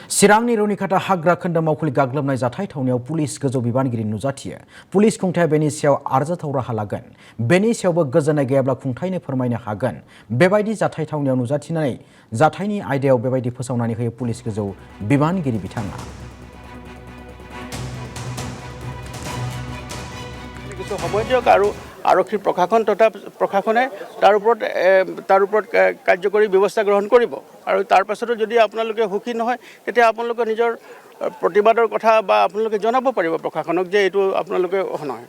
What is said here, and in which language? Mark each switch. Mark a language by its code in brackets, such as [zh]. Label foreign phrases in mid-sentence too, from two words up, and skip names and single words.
[brx] चिरांनि रुनिखाता हाग्रा खोन्दो मावखुलि गाग्लोबनाय जाथाय थावनायाव पुलिस गोजौ बिबानगिरि नुजाथियो। पुलिस खुंथाया बेनि सायाव आरजाथाव राहा लागोन। बेनि सायावबो गोजोननाय गैयाब्ला खुंथायनो फोरमायनो हागोन। बेबायदि जाथाय थावनायाव नुजाथिनानै जाथायनि आयदायाव बेबायदि फोसावनानै होयो पुलिस गोजौ बिबानगिरि बिथाङा। [as] কিছু সময় দিয়ক আৰু আৰক্ষী প্ৰশাসন তথা প্ৰশাসনে তাৰ ওপৰত কাৰ্যকৰী ব্যৱস্থা গ্ৰহণ কৰিব আৰু তাৰ পাছতো যদি আপোনালোকে সুখী নহয় তেতিয়া আপোনালোকে নিজৰ প্ৰতিবাদৰ কথা বা আপোনালোকে জনাব পাৰিব প্ৰশাসনক যে এইটো আপোনালোকে নহয়।